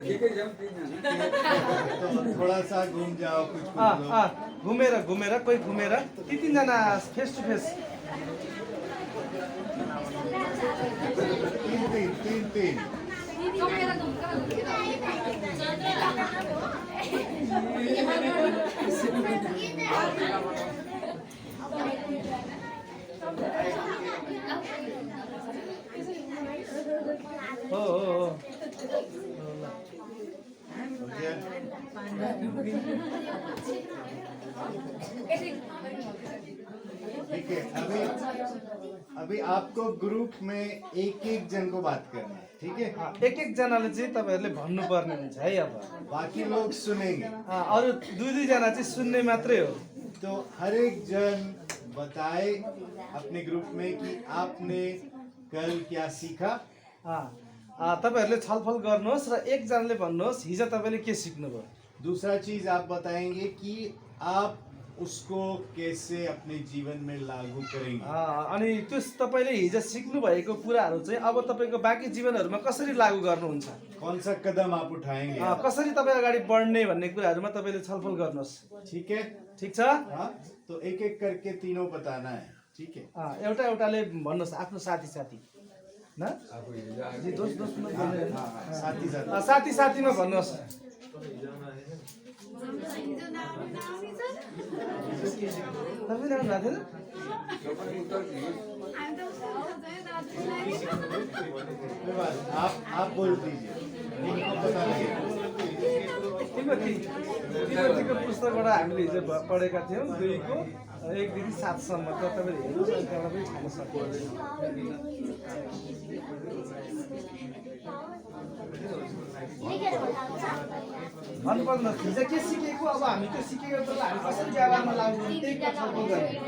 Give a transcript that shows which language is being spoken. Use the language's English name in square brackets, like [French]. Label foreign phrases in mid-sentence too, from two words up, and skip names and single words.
[Hindi] तो थोड़ा सा घूम जाओ कुछ [Nepali] घुमेर घुमेर कोही घुमेर ती तीनजना [English] face to face [Nepali] तीन हो [Hindi] ठीक है। अभी आपको ग्रुप में एक जन को बात करना है, ठीक है? [Nepali] एक जनाले चाहिँ तपाईहरुले भन्नुपर्ने हुन्छ है। अब [Hindi] बाकी लोग सुनेंगे। [Nepali] अरु दुई जना चाहिँ सुन्ने मात्रै हो। [Hindi] तो हर एक जन बताए अपने ग्रुप में कि आपने कल क्या सीखा। [Nepali] तपाईहरुले छलफल गर्नुहोस् र एक जनाले भन्नुहोस् हिजो तपाईले के सिक्नुभयो। [Hindi] दूसरा चीज आप बताएंगे कि आप उसको कैसे अपने जीवन में लागू करेंगे। [Nepali] अनि त्यो तपाईले हिजो सिक्नु भएको कुराहरु चाहिँ अब तपाईको बाँकी जीवनहरुमा कसरी लागू गर्नुहुन्छ। [Hindi] कौन सा कदम आप उठाएंगे, [Nepali] कसरी तपाई अगाडि बढ्ने भन्ने कुराहरुमा तपाईले छलफल गर्नुहोस्। [Hindi] ठीक है? [Nepali] ठीक छ? [Hindi] तो एक एक करके तीनों बताना है, ठीक है? [Nepali] एउटा एउटाले भन्नुहोस् आफ्नो साथी न जी दोस्त साथी साथीमा भन्नुहोस्। तपाईँ राख्नु भएको थिएन? [Hindi] आप बोल दीजिए, इनको पता लगेगा। [Nepali] तिमीको पुस्तकबाट हामीले हिजो पढेका थियौँ 2 को 1 देखि 7 सम्म। तपाईले हेर्नुहोस् अनि त्यहाँ पनि छान्न सक्नुहुन्छ। भन्नुपर्दैन हिजो के सिकेको, अब हामी त्यो सिकेको त हामी कसरी व्यवहारमा लागू गर्ने त्यही कुरा छलफल गर्ने।